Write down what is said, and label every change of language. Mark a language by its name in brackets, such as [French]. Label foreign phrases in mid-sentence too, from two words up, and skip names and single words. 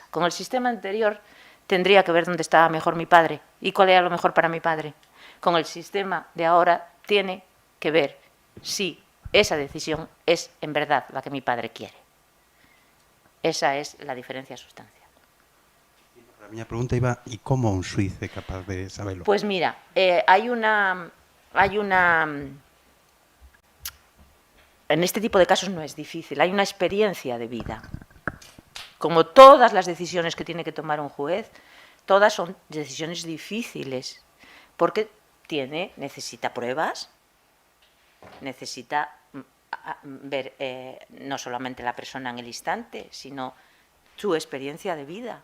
[Spanish] Con el sistema anterior tendría que ver dónde estaba mejor mi padre y cuál era lo mejor para mi padre. Con el sistema de ahora tiene que ver si esa decisión es en verdad la que mi padre quiere. Esa es la diferencia sustancial. [Galician] A miña pregunta iba, e como un xuiz é capaz de sabelo? [Spanish] Pues mira, hay una... En este tipo de casos no es difícil, hay una experiencia de vida. Como todas las decisiones que tiene que tomar un juez, todas son decisiones difíciles, porque necesita pruebas, necesita ver no solamente la persona en el instante, sino su experiencia de vida.